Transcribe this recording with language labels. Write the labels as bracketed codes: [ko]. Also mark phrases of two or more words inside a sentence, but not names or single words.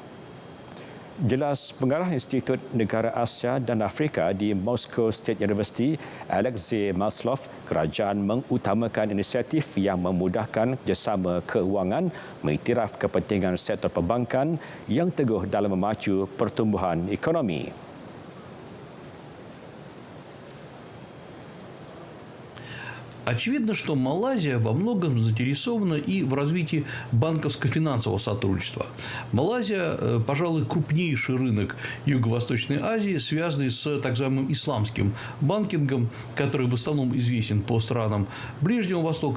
[ms] Jelas Pengarah Institut Negara Asia dan Afrika di Moscow State University, Alexei Maslov, kerajaan mengutamakan inisiatif yang memudahkan kerjasama keuangan, mengiktiraf kepentingan sektor perbankan yang teguh dalam memacu pertumbuhan ekonomi. [ru] Очевидно, что Малайзия во многом заинтересована и в развитии банковско-финансового сотрудничества. Малайзия, пожалуй, крупнейший рынок Юго-Восточной Азии, связанный с так называемым исламским банкингом, который в основном известен по странам Ближнего Востока.